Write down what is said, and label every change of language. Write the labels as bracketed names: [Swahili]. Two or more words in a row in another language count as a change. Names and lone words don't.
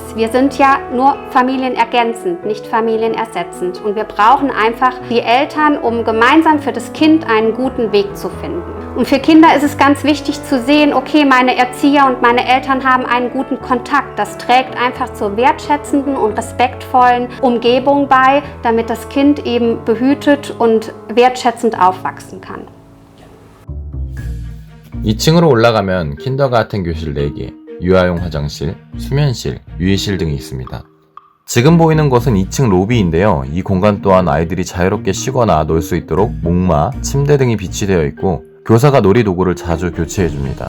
[German] Wir sind ja nur familienergänzend, nicht familienersetzend und wir brauchen einfach die Eltern, um gemeinsam für das Kind einen guten Weg zu finden. Und für Kinder ist es ganz wichtig zu sehen, okay, meine Erzieher und meine Eltern haben einen guten Kontakt. Das trägt einfach zur wertschätzenden und respektvollen Umgebung bei, damit das Kind eben behütet und wertschätzend aufwachsen kann. [Korean] 2층으로 올라가면 킨더가튼 교실 4개, 유아용 화장실, 수면실, 유의실 등이 있습니다. 지금 보이는 곳은 2층 로비인데요. 이 공간 또한 아이들이 자유롭게 쉬거나 놀 수 있도록 목마, 침대 등이 비치되어 있고 교사가 놀이도구를 자주 교체해줍니다.